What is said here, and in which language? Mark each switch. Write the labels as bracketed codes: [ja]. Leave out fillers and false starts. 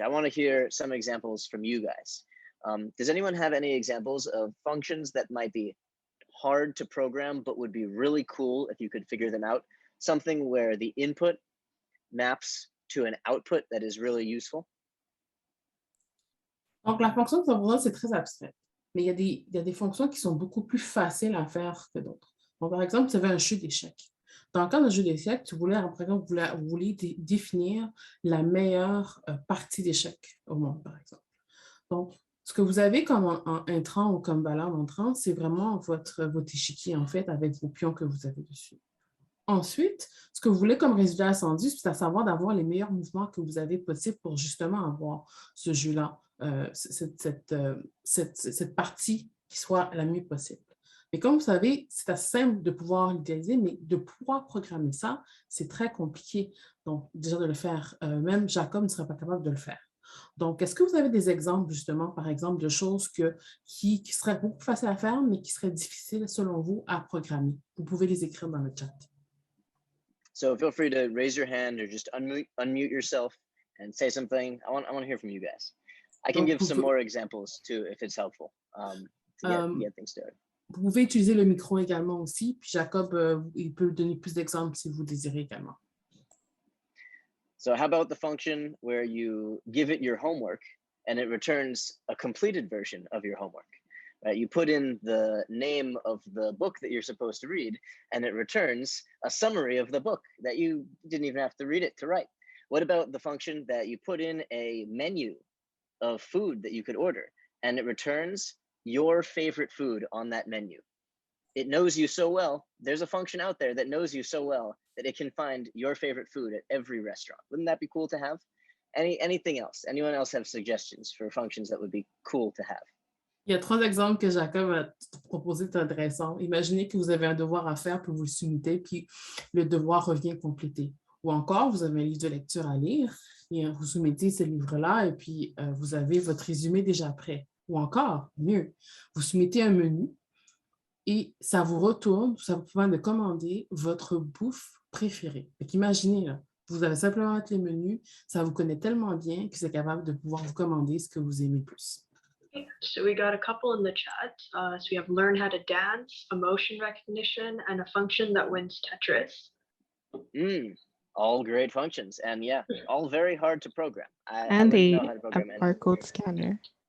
[en] I want to hear some examples from you guys. Does anyone have any examples of functions that might be hard to program, but would be really cool if you could figure them out? Something where the input maps to an output that is really useful? [fr] Donc, la fonction de savoir, c'est très abstrait. Mais il y a des fonctions qui sont beaucoup plus faciles à faire que d'autres. Donc, par exemple, vous avez un jeu d'échecs. Dans le cas d'un jeu d'échecs, par exemple, vous voulez définir la meilleure partie d'échecs au monde, par exemple. Donc, ce que vous avez comme intrant ou comme valeur entrant, c'est vraiment votre échiquier, en fait, avec vos pions que vous avez dessus. Ensuite, ce que vous voulez comme résultat attendu, c'est à savoir d'avoir les meilleurs mouvements que vous avez possibles pour justement avoir ce jeu-là, cette partie qui soit la mieux possible. Mais comme vous savez, c'est assez simple de pouvoir l'utiliser, mais de pouvoir programmer ça, c'est très compliqué. Donc, déjà de le faire, même Jacob ne serait pas capable de le faire. Donc, est-ce que vous avez des exemples, justement, par exemple, de choses qui seraient beaucoup faciles à faire, mais qui seraient difficiles, selon vous, à programmer? Vous pouvez les écrire dans le chat. [en] So feel free to raise your hand or just unmute yourself and say something. I want to hear from you guys. I can give some more examples too if it's helpful to get things started. [fr] Vous pouvez utiliser le micro également aussi, puis Jacob, il peut donner plus d'exemples si vous désirez également. [en] So how about the function where you give it your homework and it returns a completed version of your homework? Right? You put in the name of the book that you're supposed to read, and it returns a summary of the book that you didn't even have to read it to write. What about the function that you put in a menu of food that you could order, and it returns your favorite food on that menu? It knows you so well. There's a function out there that knows you so well that it can find your favorite food at every restaurant. Wouldn't that be cool to have? Anything else? Anyone else have suggestions for functions that would be cool to have? [fr] Il y a 3 exemples que Jacob a proposés intéressants. Imaginez que vous avez un devoir à faire, puis vous le soumettez, puis le devoir revient complété. Ou encore, vous avez un livre de lecture à lire et vous soumettez ce livre-là et puis vous avez votre résumé déjà prêt. Ou encore, mieux, vous soumettez un menu et ça vous retourne, ça vous permet de commander votre bouffe préférée. Donc, imaginez, là, vous avez simplement les menus, ça vous connaît tellement bien que c'est capable de pouvoir vous commander ce que vous aimez plus. [en] Okay, so we got a couple in the chat. So we have learn how to dance, emotion recognition, and a function that wins Tetris. All great functions, and yeah, all very hard to program. I And wouldn't know a how to program any. barcode scanner.